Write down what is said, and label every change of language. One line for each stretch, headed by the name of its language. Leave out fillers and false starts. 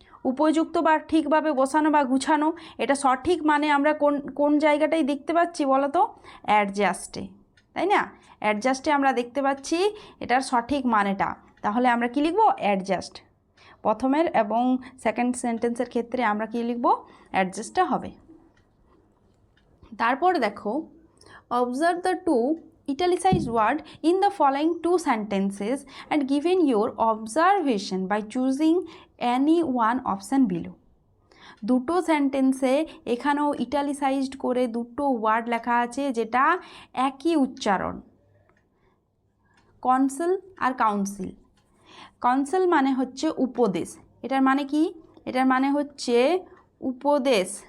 Bangla: উপযুক্ত বা ঠিকভাবে বসানো বা গুছানো, এটা সঠিক মানে আমরা কোন জায়গাটাই দেখতে পাচ্ছি বলো তো? অ্যাডজাস্টে, তাই না? অ্যাডজাস্টে আমরা দেখতে পাচ্ছি এটার সঠিক মানেটা। তাহলে আমরা কি লিখব? অ্যাডজাস্ট। প্রথমের এবং সেকেন্ড সেন্টেন্সের ক্ষেত্রে আমরা কি লিখব? অ্যাডজাস্টটা হবে। তারপর দেখো,
English: Observe the two italicized word in the following two sentences and given your observation by choosing any one option below.
Bangla: দুটো সেন্টেন্সে এখানেও ইটালিসাইজড করে দুটো ওয়ার্ড লেখা আছে যেটা একই উচ্চারণ, কনসেল আর কাউন্সিল। কনসেল মানে হচ্ছে উপদেশ, এটার মানে কি? এটার মানে হচ্ছে উপদেশ।